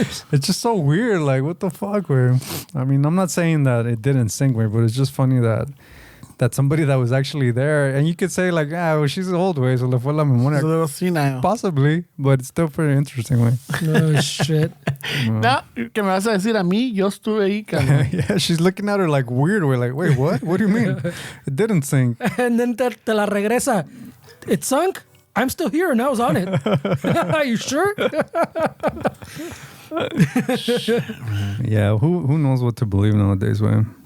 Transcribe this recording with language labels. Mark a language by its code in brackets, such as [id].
[en] It's just so weird. Like, what the fuck, güey? I mean, I'm not saying that it didn't sink, güey, but it's just funny that somebody that was actually there, and you could say like, well, she's old, way, so le fue la memoria. It's a little senile. Possibly, but it's still pretty interesting, way. Oh shit. [es] No, que me vas a decir a mí, yo estuve ahí, cabrón. [en] Yeah, she's looking at her like weird, way, like, wait, what? What do you mean? It didn't sink. And then te la regresa. It sunk? I'm still here and I was on it. Are you sure? Yeah, who knows what to believe nowadays, way.